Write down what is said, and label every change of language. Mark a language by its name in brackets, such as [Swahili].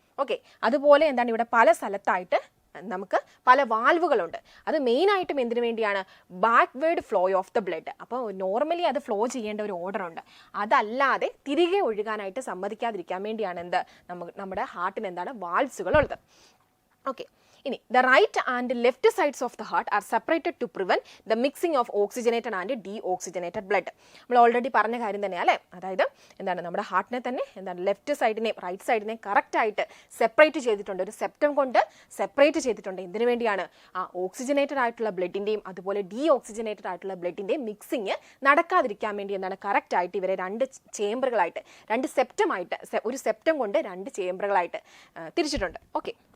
[Malayalam] Okay, അതുപോലെ എന്താണ് ഇവിടെ പല സ്ഥലത്തായിട്ട് നമുക്ക് പല വാൽവുകളുണ്ട്. അത് മെയിനായിട്ടും എന്തിനു വേണ്ടിയാണ്? [English] Backward flow of the blood. [Malayalam] അപ്പോൾ നോർമലി അത് ഫ്ലോ ചെയ്യേണ്ട ഒരു ഓർഡർ ഉണ്ട്. അതല്ലാതെ തിരികെ ഒഴുകാനായിട്ട് സമ്മതിക്കാതിരിക്കാൻ വേണ്ടിയാണ് നമ്മുടെ ഹാർട്ടിന് എന്താണ് വാൽവ്സുകൾ ഉള്ളത്. [English] Okay, the right and left sides of the heart are separated to prevent the mixing of oxygenated and deoxygenated blood. [Malayalam] നമ്മൾ ഓൾറെഡി പറഞ്ഞ കാര്യം തന്നെയാണ് അല്ലേ. അതായത് എന്താണ് നമ്മുടെ ഹാർട്ടിനെ തന്നെ എന്താണ് ലെഫ്റ്റ് സൈഡിനെയും റൈറ്റ് സൈഡിനെയും കറക്റ്റായിട്ട് സെപ്പറേറ്റ് ചെയ്തിട്ടുണ്ട്, ഒരു സെപ്റ്റം കൊണ്ട് സെപ്പറേറ്റ് ചെയ്തിട്ടുണ്ട്. എന്തിനു വേണ്ടിയാണ്? ഓക്സിജനേറ്റഡ് ആയിട്ടുള്ള ബ്ലഡിൻ്റെയും അതുപോലെ ഡീഓക്സിജനേറ്റഡ് ആയിട്ടുള്ള ബ്ലഡിൻ്റെയും മിക്സിങ് നടക്കാതിരിക്കാൻ വേണ്ടി എന്താണ് കറക്റ്റായിട്ട് ഇവരെ 2 ചേമ്പറുകളായിട്ട് 2 സെപ്റ്റമായിട്ട് ഒരു സെപ്റ്റം കൊണ്ട് 2 ചേമ്പറുകളായിട്ട് തിരിച്ചിട്ടുണ്ട്. ഓക്കെ,